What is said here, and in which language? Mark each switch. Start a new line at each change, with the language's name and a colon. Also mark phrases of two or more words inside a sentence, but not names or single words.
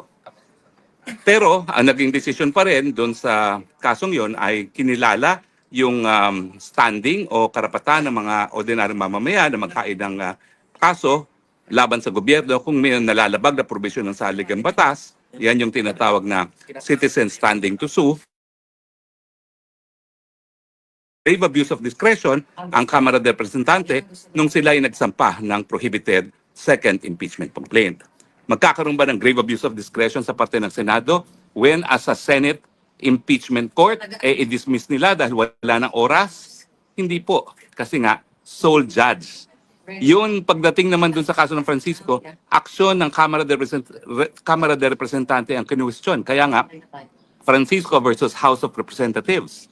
Filipino: Pero ang naging desisyon pa rin doon sa kasong yon ay kinilala yung standing o karapatan ng mga ordinaryong mamamayan na maghain ng kaso laban sa gobyerno kung may nalalabag na probisyon ng saligang batas. Yan yung tinatawag na
English: citizen standing to sue. Grave abuse of discretion
Filipino: ang Kamara de Representante nung sila ay nagsampa ng
English: prohibited second impeachment complaint.
Filipino: Magkakaroon ba ng
English: grave abuse of discretion
Filipino: sa parte ng Senado
English: when as a Senate impeachment court,
Filipino: i-dismiss nila dahil wala ng oras? Hindi po. Kasi nga,
English: sole judge.
Filipino: Yun, pagdating naman dun sa kaso ng Francisco, aksyon ng Kamara de Representante ang kinuwestiyon. Kaya nga, Francisco versus House of Representatives.